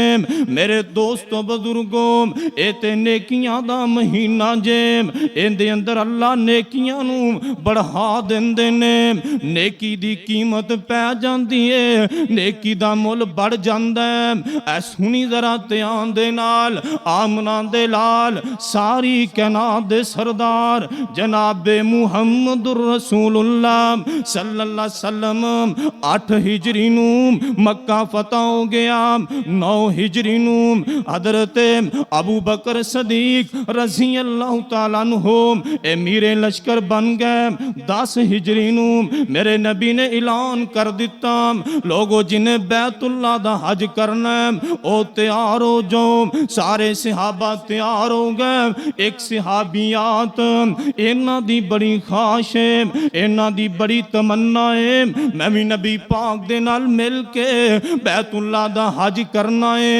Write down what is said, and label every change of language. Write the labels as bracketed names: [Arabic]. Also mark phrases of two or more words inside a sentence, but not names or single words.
[Punjabi] میرے دوستوں بزرگوں اے تے نیکیاں دا مہینہ جے، ایندے اندر اللہ نیکیاں نوں بڑھا دیندے نے. نیکی دی قیمت پے جاندی ہے، نیکی دا مُل بڑھ جاندا ہے. اے سنی ذرا دھیان دے نال آمنہ دے لال ساری کائنات دے سردار جنابِ [Arabic] محمد رسول الله صلى الله عليه وسلم [Punjabi] 8 ہجری نوں مکہ فتح ہو گیا، 9 ہجری نوں حضرت ابو بکر صدیق [Arabic] رضي الله تعالى عنه [Punjabi] امیرِ لشکر بن گئے. 10 ہجری نوں میرے نبی نے اعلان کر دتا لوگو جنہیں بیت اللہ دا حج کرنا ہے او تیار ہو جاؤ. سارے صحابہ تیار ہو گئے. ایک صحابیات انہاں دی بڑی خواہش ہے، انہاں دی بڑی تمنا ہے میں بھی نبی پاک دے نال مل کے بیت اللہ دا حج کرنا ہے.